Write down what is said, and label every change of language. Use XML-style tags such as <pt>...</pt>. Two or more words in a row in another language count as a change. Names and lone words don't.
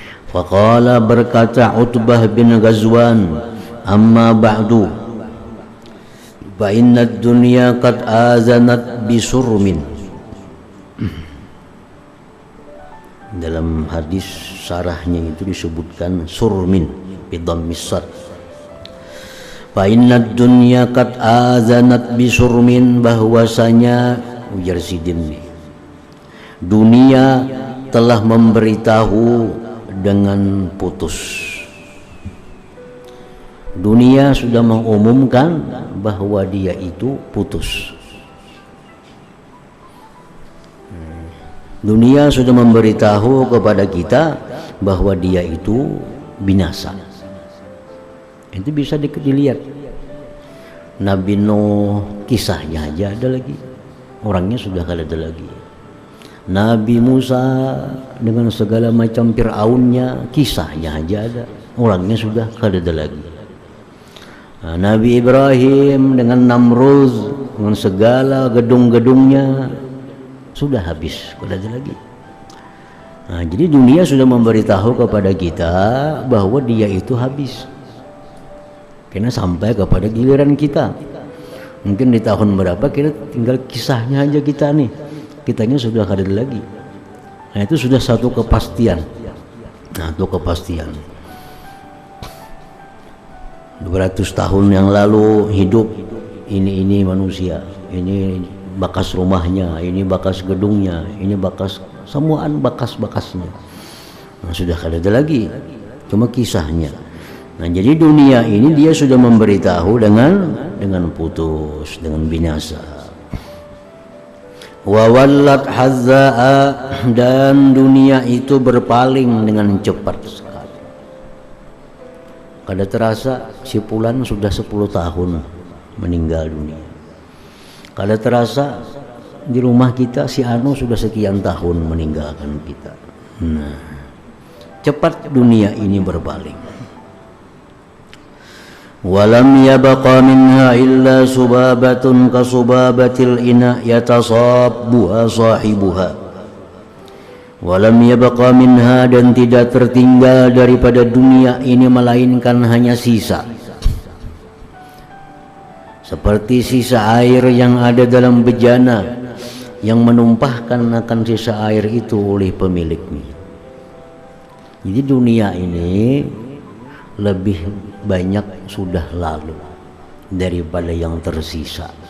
<ar>Faqala, berkata Utbah bin Ghazwan, أما بعد، فإن الدنيا قد آذنت بصرم.</ar> <id>Dalam hadis sarahnya itu disebutkan</id> <ar>صرم بضم الصاد. فإن الدنيا قد آذنت بصرم,</ar> <id>bahwasanya ujar Sidin, dunia telah memberitahu dengan putus. Dunia sudah mengumumkan bahwa dia itu putus. Dunia sudah memberitahu kepada kita bahwa dia itu binasa. Itu bisa dilihat. Nabi Nuh kisahnya aja ada lagi, orangnya sudah kada ada lagi. Nabi Musa dengan segala macam Fir'aunnya, kisahnya aja ada, orangnya sudah kada ada lagi. Nabi Ibrahim dengan Namrud dengan segala gedung-gedungnya sudah habis, kada ada lagi. Jadi dunia sudah memberitahu kepada kita bahwa dia itu habis. Karena sampai kepada giliran kita. Mungkin di tahun berapa kita tinggal kisahnya aja kita nih. Kitanya sudah kada ada lagi. Nah, itu sudah satu kepastian. Nah, itu kepastian. 200 tahun yang lalu hidup ini manusia, ini bakas rumahnya, ini bakas gedungnya, ini bakas semuaan bakas-bakasnya. Nah, sudah kada ada lagi. Cuma kisahnya. Nah, jadi dunia ini dia sudah memberitahu dengan putus, dengan binasa.</id> <ar>وولت حذاء,</ar> <id>dan dunia itu berpaling dengan cepat sekali. Kada terasa si Fulan sudah 10 tahun meninggal dunia. Kada terasa di rumah kita si Anu sudah sekian tahun meninggalkan kita. Nah, cepat dunia ini berpaling.</id> <ar>ولم يبق منها إلا صبابة كصبابة الإناء يتصابها صاحبها. ولم يبق منها,</ar> <id>dan tidak tertinggal daripada dunia ini melainkan hanya sisa, seperti sisa air yang ada dalam bejana yang menumpahkan akan sisa air itu oleh pemiliknya. Jadi dunia ini lebih banyak sudah lalu daripada yang tersisa.</id>